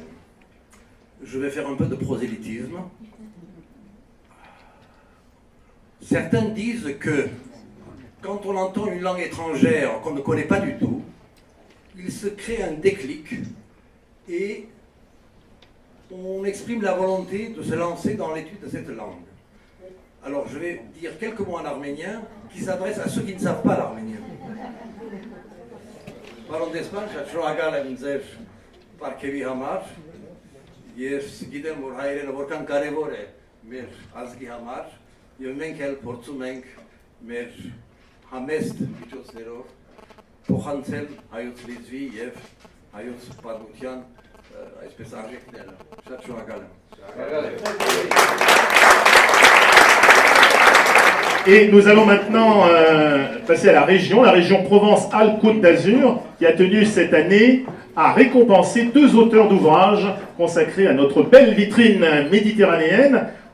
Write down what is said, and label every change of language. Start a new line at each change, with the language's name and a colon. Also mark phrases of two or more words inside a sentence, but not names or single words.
French: Je vais faire un peu de prosélytisme. Certains disent que quand on entend une langue étrangère qu'on ne connaît pas du tout, il se crée un déclic et on exprime la volonté de se lancer dans l'étude de cette langue. Alors je vais dire quelques mots en arménien qui s'adressent à ceux qui ne savent pas l'arménien.
Armenian: Պարոն դեսպան, շատ շնորհակալ եմ ձեր պարգևի համար։ Ես գիտեմ, որ հայերենը որքան կարևոր է մեր ազգի համար, եւ մենք էլ փորձում ենք մեր համեստ միջոցներով փոխանցել հայոց լեզվի եւ հայոց պատմության այսպես արժեքները։ Շատ շնորհակալ եմ։
French: Et nous allons maintenant passer à la région Provence-Alpes-Côte d'Azur, qui a tenu cette année à récompenser 2 auteurs d'ouvrages consacrés à notre belle vitrine méditerranéenne.